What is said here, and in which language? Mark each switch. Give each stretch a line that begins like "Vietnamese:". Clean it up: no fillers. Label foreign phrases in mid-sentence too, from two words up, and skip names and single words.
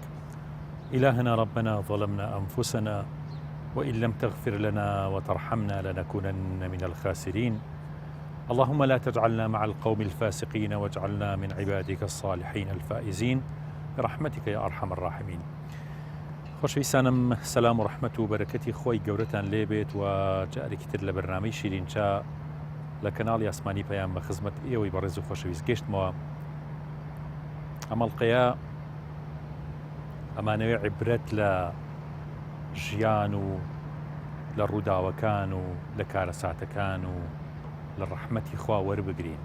Arabic: إلهنا ربنا ظلمنا أنفسنا وإن لم تغفر لنا وترحمنا لنكونن من الخاسرين. اللهم لا تجعلنا مع القوم الفاسقين واجعلنا من عبادك الصالحين الفائزين برحمتك يا أرحم الراحمين.
Central Kurdish: خۆشەویستانم، سەلام و ڕەحمەت و بەرەکەتی خۆی گەورەتان لێبێت و جارێکی تر لە بەرنامەی شیرینچا لە کەناڵی ئاسمانی پەیام بە خزمەت ئێوەی بەڕێز و خۆشەویست گەشتمەوە. ئەمەڵقەیە ئەمانەوێ عیبرەت لە ژیان و لە ڕووداوەکان و لە کارەساتەکان و لە ڕەحمەتی خوا وەربگرین.